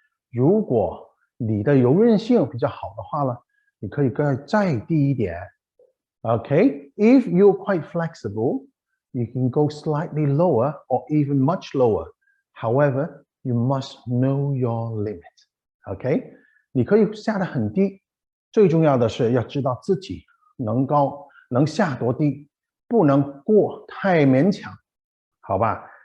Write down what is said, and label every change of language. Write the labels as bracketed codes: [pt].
[zh] 如果你的柔韧性比较好的话呢，你可以再低一点。 [en] Okay, if you're quite flexible, you can go slightly lower or even much lower. However, you must know your limit. [zh] Okay, 你可以下得很低，最重要的是要知道自己能下多低，不能过太勉强，好吧？